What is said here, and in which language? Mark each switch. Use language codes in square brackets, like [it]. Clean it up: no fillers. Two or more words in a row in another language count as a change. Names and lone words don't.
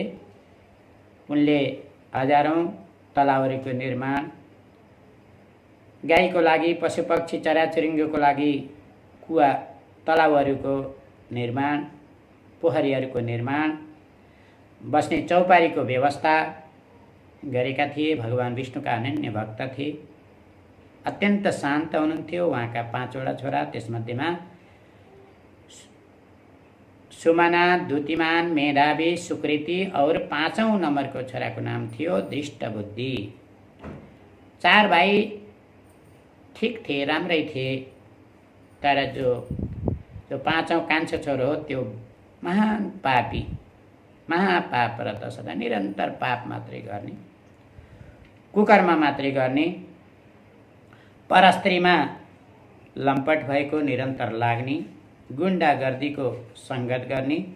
[ne] उनले हजारौं तलावहरूको निर्माण, गाईको लागि, पशुपक्षी चराचुरुङ्गीको लागि कुवा तलावहरूको निर्माण, पोखरीहरूको निर्माण, बस्ने चौपारीको व्यवस्था गरेका थिए। भगवान विष्णुका अनन्य भक्त थिए। अत्यन्त शान्त हुनुहुन्थ्यो। उहाँका 5 वटा छोरा, त्यसमध्येमा सुमना, द्युतिमान, मेधावी, सुकृति और 5औं नम्बरको छोराको नाम थियो दृष्टबुद्धि। 4 भाइ ठिक थिए, राम्रै थिए, तर जो 5औं कान्छो छोरो हो त्यो महान पापी, महापापरत, सदा निरन्तर पाप मात्रै गर्ने, कुकर्म मात्रै गर्ने, परस्त्रीमा लम्पट भएको, निरन्तर लाग्ने, गुण्डागर्दीको सङ्गत गर्ने,